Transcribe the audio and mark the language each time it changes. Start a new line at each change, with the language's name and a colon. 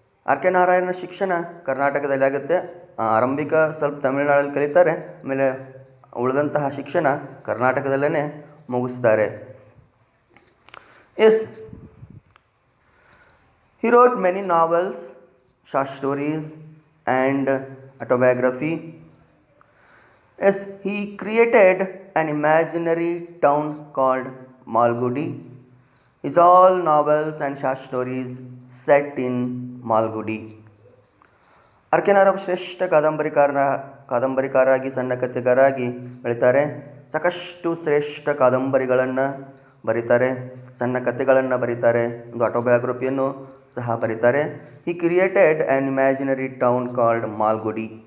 Kannada: R K Narayana ಶಿಕ್ಷಣ ಕರ್ನಾಟಕದಲ್ಲಿ ಆಗುತ್ತೆ. ಆರಂಭಿಕ ಸ್ವಲ್ಪ ತಮಿಳುನಾಡಲ್ಲಿ ಕಲಿತಾರೆ, ಆಮೇಲೆ ಉಳಿದಂತಹ ಶಿಕ್ಷಣ ಕರ್ನಾಟಕದಲ್ಲೇ ಮುಗಿಸ್ತಾರೆ.
English: Yes, he wrote many novels, short stories and autobiography. Yes, he created an imaginary town called Malgudi. His all novels and short stories set in Malgudi.
Kannada: R K Narayan ಶ್ರೇಷ್ಠ ಕಾದಂಬರಿಕಾರಾಗಿ, ಸಣ್ಣ ಕಥೆಗಾರಾಗಿ ಬೆಳೀತಾರೆ. ಸಾಕಷ್ಟು ಶ್ರೇಷ್ಠ ಕಾದಂಬರಿಗಳನ್ನು ಬರೀತಾರೆ, ಸಣ್ಣ ಕಥೆಗಳನ್ನು ಬರೀತಾರೆ, ಒಂದು ಆಟೋಬಯೋಗ್ರಫಿಯನ್ನು ಸಹ ಬರೀತಾರೆ.
English: He created an imaginary town called Malgudi.